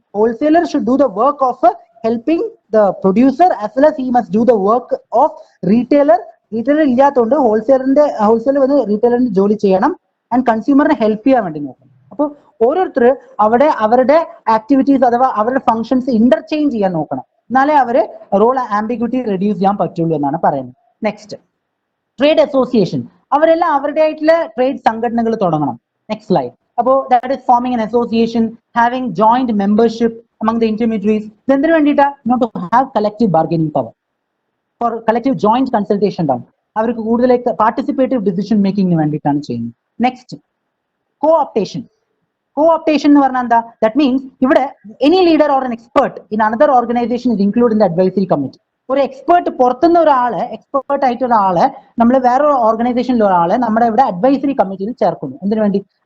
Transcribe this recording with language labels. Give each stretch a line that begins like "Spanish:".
English: Wholesaler should do the work of helping the producer as well as he must do the work of retailer.
Malayalam: Retailer ഇല്ലാത്തതുകൊണ്ട് wholesaler വന്ന് റീറ്റെയിലറിന് ജോലി ചെയ്യണം and കൺസ്യൂമറിനെ help ചെയ്യാൻ വേണ്ടി നോക്കണം. അപ്പോൾ ഓരോരുത്തർ അവിടെ അവരുടെ ആക്ടിവിറ്റീസ് അഥവാ അവരുടെ ഫംഗ്ഷൻസ് ഇന്റർചേഞ്ച് ചെയ്യാൻ നോക്കണം. എന്നാലേ അവര് റോൾ ആംബിഗ്യൂറ്റി റെഡ്യൂസ് ചെയ്യാൻ പറ്റുള്ളൂ എന്നാണ് പറയുന്നത്. Next, trade association. അവരെല്ലാം അവരുടെ ആയിട്ടുള്ള ട്രേഡ് സംഘടനകൾ തുടങ്ങണം.
English: Next slide. അപ്പോൾ that is forming an association, having joint membership among the intermediaries.
Malayalam: എന്തിനു വേണ്ടിയിട്ടാ?
English: not to have collective bargaining power, for collective joint consultation down.
Malayalam: അവർക്ക് കൂടുതലേക്ക് പാർട്ടിസിപ്പേറ്റീവ് ഡിസിഷൻ മേക്കിങ്ങിന് വേണ്ടിയിട്ടാണ് ചെയ്യുന്നത്. നെക്സ്റ്റ്, കോഓപ്റ്റേഷൻ. കോഓപ്റ്റേഷൻ എന്ന് പറഞ്ഞാൽ എന്താ?
English: That means ഇവിടെ any leader or an expert in another organisation is include in the advisory committee.
Malayalam: ഒരു എക്സ്പേർട്ട് പുറത്തുനിന്ന് ഒരാള്, എക്സ്പേർട്ട് ആയിട്ടുള്ള ആള് നമ്മൾ വേറൊരു ഓർഗനൈസേഷനിലെ ഒരാള് നമ്മുടെ ഇവിടെ അഡ്വൈസറി കമ്മിറ്റിയിൽ ചേർക്കുന്നു. എന്തിനു വേണ്ടി?